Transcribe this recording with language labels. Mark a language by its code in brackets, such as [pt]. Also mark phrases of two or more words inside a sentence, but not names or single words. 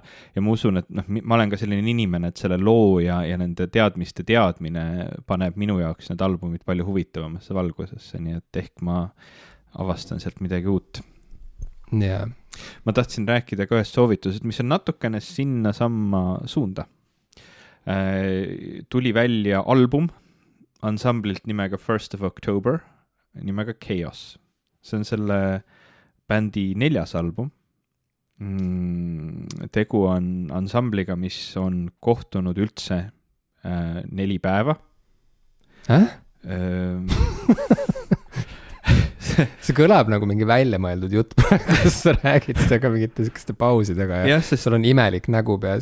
[et] Ja ma usun, et ma olen ka selline inimene, et selle loo ja nende teadmiste teadmine paneb minu jaoks need albumid palju huvitavamasse valgusesse, nii et ehk ma avastan sealt midagi uut. Yeah. Ma tahtsin rääkida ka ühest soovitusest, mis on natukene sinna samma suunda. Tuli välja album ansamblilt nimega 1st of October, nimega Chaos. See on selle bändi 4. album. Tegu on ansambliga, mis on kohtunud üldse 4 päeva. See kõlab nagu mingi välja mõeldud jutt, kus sa räägid seda ka mingite selliste pausidega ja sul on imelik nägu peas.